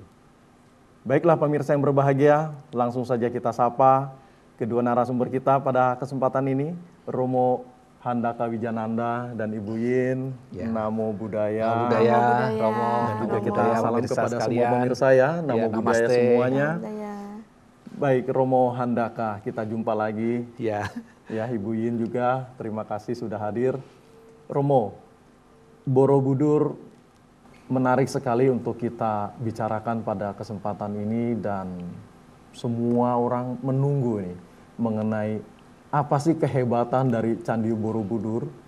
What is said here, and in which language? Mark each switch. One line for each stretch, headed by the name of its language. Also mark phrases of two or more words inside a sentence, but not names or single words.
Indonesian: Baiklah pemirsa yang berbahagia, langsung saja kita sapa kedua narasumber kita pada kesempatan ini, Romo Handaka Wijananda dan Ibu Yin. Ya.
Pali: Namo Buddhaya. Namo Buddhaya,
Indonesian: Romo. Dan juga kita Namo salam pemirsa kepada sekalian. semua pemirsa ya.
Pali: Namo Buddhaya namaste.
Indonesian: semuanya.
Pali: Namo Buddhaya.
Indonesian: Baik, Romo Handaka, kita jumpa lagi. Ya. Ya, Ibu Yin juga, terima kasih sudah hadir. Romo, Borobudur menarik sekali untuk kita bicarakan pada kesempatan ini, dan semua orang menunggu nih mengenai apa sih kehebatan dari Candi Borobudur.